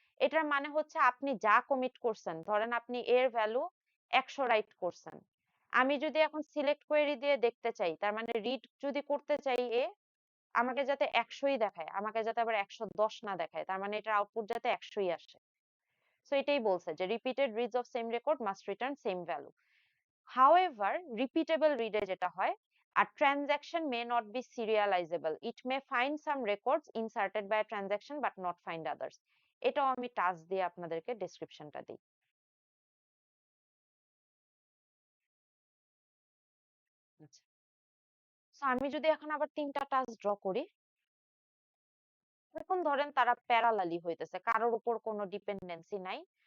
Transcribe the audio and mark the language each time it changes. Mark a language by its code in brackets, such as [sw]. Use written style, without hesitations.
[bn] এটার মানে হচ্ছে আপনি যা কমিট করছেন, ধরেন আপনি এর ভ্যালু 100 রাইট করছেন, আমি যদি এখন সিলেক্ট কোয়েরি দিয়ে দেখতে চাই, তার মানে রিড যদি করতে চাই আমাকে যাতে 100ই দেখায়, আমাকে যাতে আবার 110 না দেখায়, তার মানে এটার আউটপুট যাতে 100ই আসে। সো এটাই বলছে যে [en] Repeated reads of same record must return same value. However [bn] repeatable রিডে যেটা হয়, [en] a transaction may not be serializable. It may find some records inserted by a transaction but not find others. [bn] এটাও আমি task দিয়ে আপনাদেরকে ডেসক্রিপশনটা দিই। আচ্ছা, so আমি যদি এখন আবার 3টা টাস্ক ড্র করি, এখন ধরেন তারা প্যারালালি হইতেছে, কারোর উপর কোনো ডিপেন্ডেন্সি নাই।